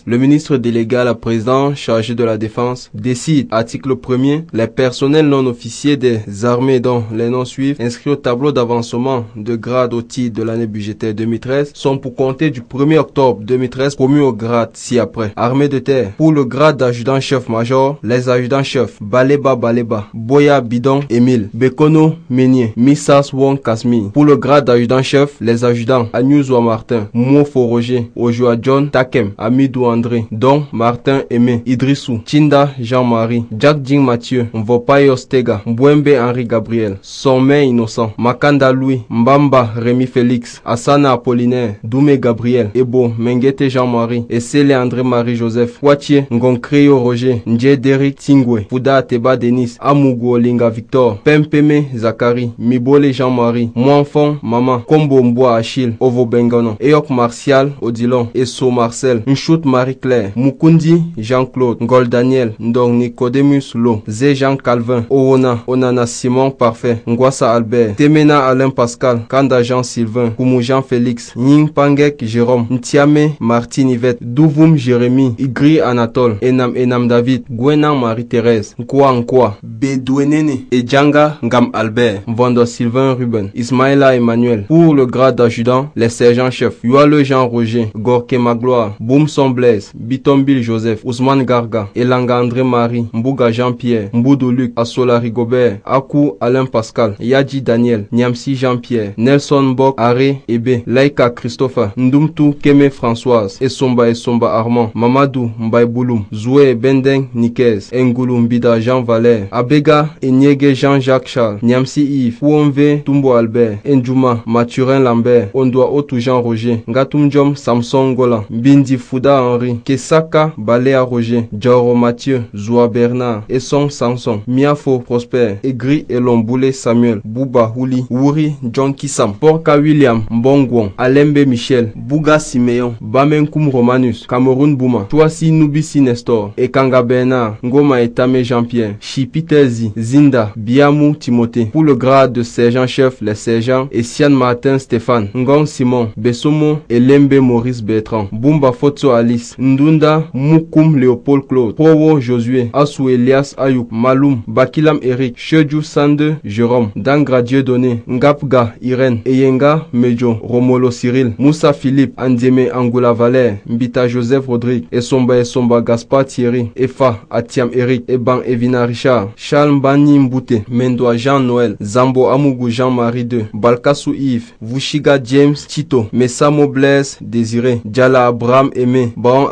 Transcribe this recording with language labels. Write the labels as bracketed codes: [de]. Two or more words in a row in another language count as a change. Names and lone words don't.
[fr] Le ministre délégué à la présidence chargé de la défense décide, article 1er, les personnels non officiers des armées dont les noms suivent inscrits au tableau d'avancement de grade au titre de l'année budgétaire 2013 sont pour compter du 1er octobre 2013 promus au grade ci-après. Armée de terre. Pour le grade d'adjudant-chef-major, les adjudants-chefs Baleba, Boya Bidon, Émile, Bekono Meunier, Missas Wong Kasmi. Pour le grade d'adjudant-chef, les adjudants Agnouzwa Martin, Mofo Roger, Ojoa John Takem, Amidou André, Don Martin Aimé, Idrissou, Chinda Jean-Marie, Jack Jing Mathieu, Mvopayo Stega, Mbouembe Henri Gabriel, Sommet Innocent, Makanda Louis, Mbamba Rémi Félix, Asana Apollinaire, Doumé Gabriel, Ebo Mengete Jean-Marie, Essele André Marie Joseph, Watier Ngonkreyo Roger, Ndje Derek Tingwe, Fouda Teba Denis, Amugo Olinga Victor, Pempeme Zakari, Mibole Jean-Marie, Mouanfon Maman, Kombo Mboa Achille, Ovo Bengono, Eyok Martial Odilon, Esso Marcel, Nchout Marie-Claire, Mukundi Jean-Claude, Ngol Daniel, Ndong Nicodemus Lo, Zé Jean Calvin, Orona, Onana Simon Parfait, Ngwasa Albert, Temena Alain Pascal, Kanda Jean Sylvain, Koumou Jean Félix, Ning Pangek Jérôme, Ntiame Martine Yvette, Douvoum Jérémy, Igri Anatole, Enam David, Gwenan Marie-Thérèse, Nkwa, Bedouenene, et Djanga Ngam Albert, Vondo Sylvain Ruben, Ismaïla Emmanuel. Pour le grade d'adjudant, les sergents-chefs, Yoale Jean Roger, Gorke Magloire, Boumson Blaise, Bitombil Joseph, Ousmane Garga, Elanga André Marie, Mbouga Jean-Pierre, Mboudou Luc, Asola Rigobert, Akou Alain Pascal, Yadji Daniel, Niamsi Jean-Pierre, Nelson Bok, Aré Ebe, Laïka Christopher, Ndoumtou Keme Françoise, Esomba Armand, Mamadou Mbaye Bouloum, Zoué Bendeng Nikez, Ngoulou Mbida Jean Valère, Abega Enyege Jean-Jacques Charles, Niamsi Yves, Ouonve Tumbo Albert, Ndjouma Mathurin Lambert, Ondoa Otou Jean Roger, Ngatumjom Samson Golan, Bindi Fouda Henri, Kesaka Balea Roger, Dioro Mathieu, Zoua Bernard, Esson Samson, Miafo Prosper, Egri Elomboule Samuel, Bouba Houli, Wouri John Kissam, Porka William, Mbongwon, Alembe Michel, Bouga Simeon, Bamenkoum Romanus, Cameroun Bouma, Touasi Nubisi Nestor, Ekanga Bernard, Ngoma Etame Jean-Pierre, Chipitezi, Zinda, Biamou Timothée. Pour le grade de sergent-chef, les sergents Essian Martin Stéphane, Ngong Simon, Bessomo et Lembe Maurice Bertrand, Bumba Fotso Alice, Ndunda Moukoum Léopold Claude, Prowo Josué, Assou Elias Ayouk, Maloum, Bakilam Eric, Chedjou Sande Jérôme, Dangra Dieudonné, Ngapga Irène, Eyenga Medjo, Romolo Cyril, Moussa Philippe, Andieme Angoula Valère, Mbita Joseph Rodrigue, Esomba Gaspard Thierry, Efa Atiam Eric, Eban Evina Richard, Charles Mbani Mbouté, Mendoa Jean-Noël, Zambo Amougou Jean-Marie II, Balkassou Yves, Vushiga James Tito, Messamo Blaise Désiré, Diala Abraham Aimé, Baron